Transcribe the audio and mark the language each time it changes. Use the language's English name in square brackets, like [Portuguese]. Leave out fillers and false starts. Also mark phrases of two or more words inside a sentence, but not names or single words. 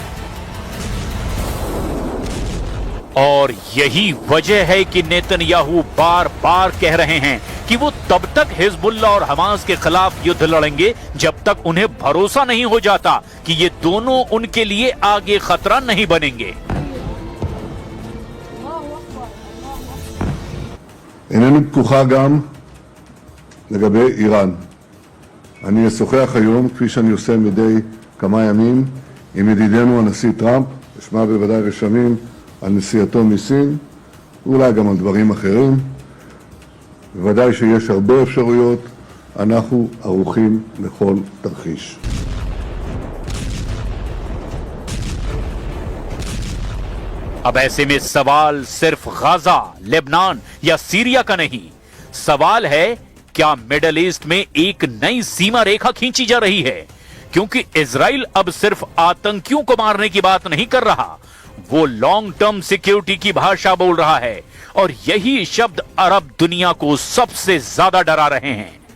[Hindi] और यही वजह है कि नेतन्याहू बार बार कह रहे हैं कि वो तब तक हिजबुल्लाह और हमास के खिलाफ युद्ध लड़ेंगे जब तक उन्हें भरोसा नहीं हो जाता कि ये दोनों उनके लिए आगे खतरा नहीं बनेंगे। [Hebrew] אינני פקוחה גם לגבי איראן. אני אשוחח היום, כפי שאני עושה מדי כמה ימים, עם ידידנו הנשיא טראמפ, אשמע בוודאי רשמים על נסיעתו מסין, ואולי גם על דברים אחרים. בוודאי שיש הרבה אפשרויות, אנחנו ערוכים לכל תרחיש. [Hindi] अब ऐसे में सवाल सिर्फ गाजा, लेबनान या सीरिया का नहीं, सवाल है क्या [English] Middle East [Hindi] में एक नई सीमा रेखा खींची जा रही है? क्योंकि इजराइल अब सिर्फ आतंकियों को मारने की बात नहीं कर रहा, वो [English] long term security [Hindi] की भाषा बोल रहा है, और यही शब्द अरब दुनिया को सबसे ज्यादा डरा रहे हैं।